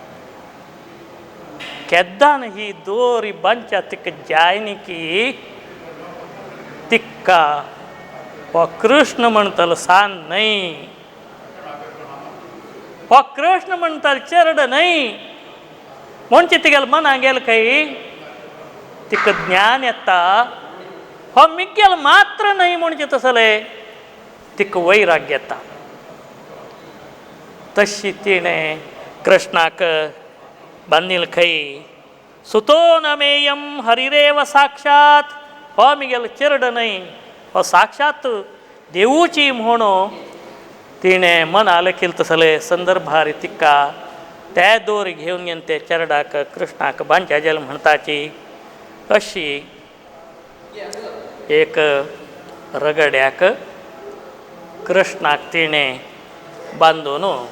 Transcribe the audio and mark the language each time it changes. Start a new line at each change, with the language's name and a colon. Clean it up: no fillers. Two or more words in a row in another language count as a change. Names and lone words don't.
Konkani: केद्दान ही दोरी बांदच्या तिका जायनी की तिका हो कृष्ण म्हणटलो सान न्हय हो कृष्ण म्हणटलो चेडू न्हय म्हणचे तिगेले मना गेल खंय तिका ज्ञान येता हो मिगेल मात्र न्हय म्हणचे तसलें तिका वैराग्य येता तशी तिणें कृष्णाक बांदिल्लें खंय
Sanskrit: सुतो नमेयम हरिरेव साक्षात
Konkani: हो मिगेल चेडू न्हय हो साक्षात देवूची म्हूण तिणें मना लेखिल्लें तसलें संदर्भार तिका ते दोर घेवन घेवन ते चेडूक कृष्णाक बांदच्या जालें म्हणटाची अशी एक रगड्याक कृष्णाक तिणें बांदून